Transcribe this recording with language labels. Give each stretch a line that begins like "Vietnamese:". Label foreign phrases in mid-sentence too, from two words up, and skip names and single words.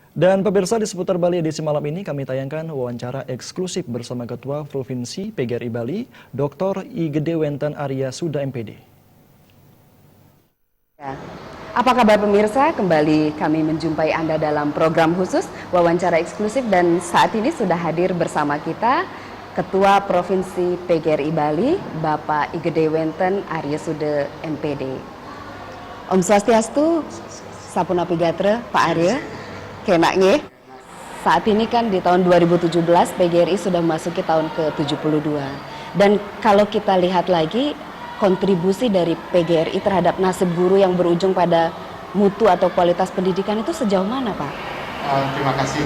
Indonesian: Dan pemirsa, di seputar Bali edisi malam ini kami tayangkan wawancara eksklusif bersama Ketua Provinsi PGRI Bali, Dr. I Gede Wenten Arya Suda MPD. Ya. Apa kabar pemirsa? Kembali kami menjumpai Anda dalam program khusus wawancara eksklusif dan saat ini sudah hadir bersama kita Ketua Provinsi PGRI Bali, Bapak I Gede Wenten Arya Suda MPD.
Balinese: Om Swastiastu, Sapunapi Gatra, Pak Arya. Kenaknya,
Indonesian: saat ini kan di tahun 2017 PGRI sudah memasuki tahun ke-72. Dan kalau kita lihat lagi, kontribusi dari PGRI terhadap nasib guru yang berujung pada mutu atau kualitas pendidikan itu sejauh mana, Pak? Terima kasih.